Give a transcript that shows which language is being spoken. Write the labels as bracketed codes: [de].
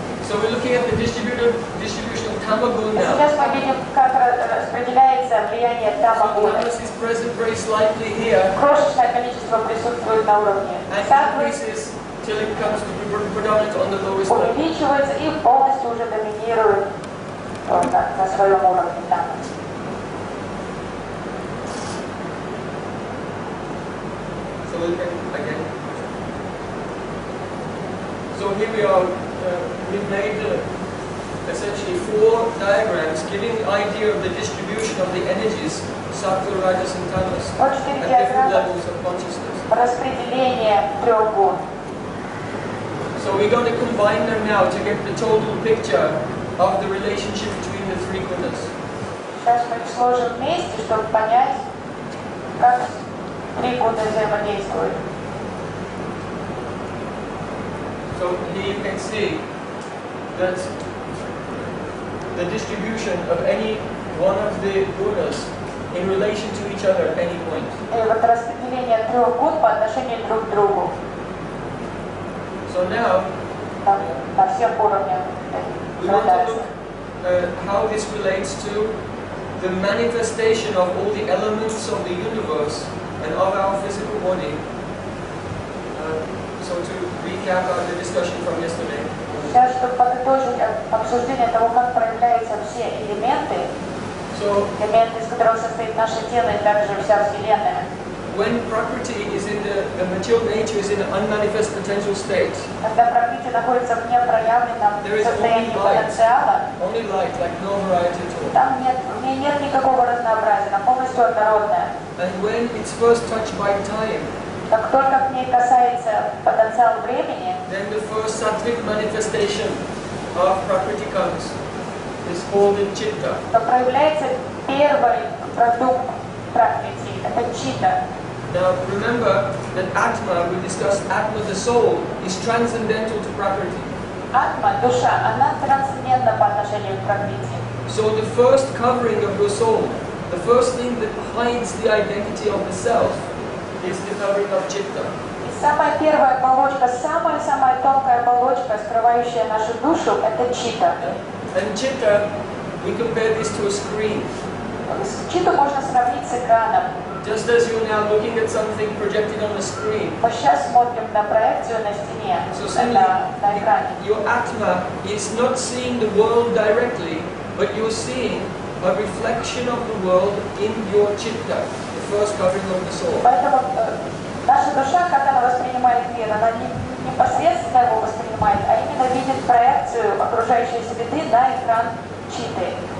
[en] So we're looking at the distribution of tamagun now. [ru] Сейчас мы видим, как распределяется влияние тамагуна. [en] Tamas is present very slightly here [ru] Крошечное количество присутствует на уровне [en] and [ru] саттвы, [en] increases till it becomes to be predominant on the lowest level. [ru] увеличивается и полностью уже доминирует на своем уровне тамас. [en] So we can again. So here we are. We've made essentially 4 diagrams giving the idea of the distribution of the energies, Sattva, Rajas and Tamas, [ru] Вот 4 [en] at different [ru] диаграммы [en] levels of consciousness. [ru] распределения 3 гун. [en] So we're going to combine them now to get the total picture of the relationship between the 3 gunas. [ru] Сейчас мы их сложим вместе, чтобы понять, как 3 гуны взаимодействуют. [en] So here you can see that the distribution of any one of the gunas in relation to each other at any point. [ru] И вот распределение 3 гун по отношению друг к другу. [en] So now [ru] На всех уровнях [en] we want to [ru] градации. [en] look how this relates to the manifestation of all the elements of the universe and of our physical body. So to recap the discussion from yesterday. [ru] Сейчас, чтобы подытожить обсуждение того, как проявляются все элементы, из которых состоит наше тело и также вся Вселенная. [en] When Prakriti is in the material nature is in an unmanifest potential state, [ru] когда Пракрити находится в непроявленном состоянии потенциала, [en] only light, like no variety at all. [ru] Там в ней нет никакого разнообразия, она полностью однородная. [en] And when it's first touched by time, [ru] как только к ней касается потенциал времени, [en] then the first sattvic manifestation of Prakriti comes. It's called the chitta. [ru] то проявляется первый продукт Пракрити, это чита. [en] Now remember that Atma, we discussed Atma, the soul, is transcendental to Prakriti. [ru] Атма, душа, она трансцендентна по отношению к Пракрити. [en] So the first covering of your soul, the first thing that hides the identity of the self, is the covering of chitta. [ru] И самая первая оболочка, самая тонкая оболочка, скрывающая нашу душу, это чита. [en] And chitta, we compare this to a screen. [ru] Читу можно сравнить с экраном. [en] Just as you're now looking at something projected on the screen. [ru] Мы сейчас смотрим на проекцию на стене, на экране. [en] Your Atma is not seeing the world directly, but you're seeing a reflection of the world in your chitta, the first covering of the soul. [ru] Поэтому наша душа, как она воспринимает мир, она не непосредственно его воспринимает, а именно видит проекцию окружающей среды на экран читы.